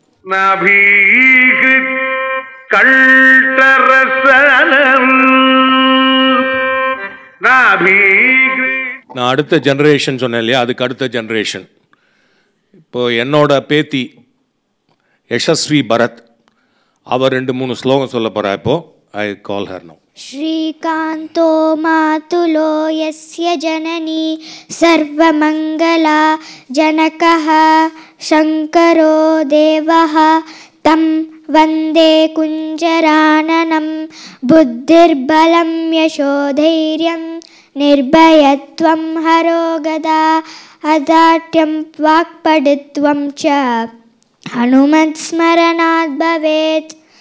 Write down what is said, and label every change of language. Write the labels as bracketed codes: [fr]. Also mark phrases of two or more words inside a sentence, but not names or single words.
[ta] நான் அடுத்த ஜெனரேஷன் சொன்னேன் இல்லையா, அதுக்கு அடுத்த ஜெனரேஷன். இப்போ என்னோட பேத்தி யசஸ்வி பரத், அவர் 2-3 ஸ்லோகம் சொல்ல போகிறா. [en] இப்போ I call her now. [sa] श्रीकान्तो मातुलो यस्य जननी सर्वमङ्गला जनकः शङ्करो देवः तं वन्दे कुञ्जराननं बुद्धिर्बलं यशोधैर्यं निर्भयत्वं हरोगदा अदाट्यं वाक्पटुत्वं च हनुमत्स्मरणात् भवेत्.